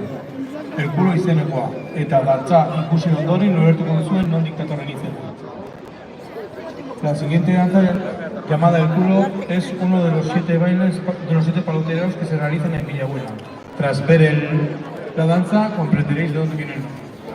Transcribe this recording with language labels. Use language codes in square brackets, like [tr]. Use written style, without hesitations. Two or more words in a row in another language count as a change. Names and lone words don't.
[eu] Herkulo izenekoa, eta dantza ikusi ondoren ulertuko duzuen nondik datorren izena. [es] La siguiente danza, llamada Herkulo, es uno de los 7 bailes de los 7 paloteros que se realizan en Villabuena. Tras ver la danza, comprenderéis de dónde viene el nombre.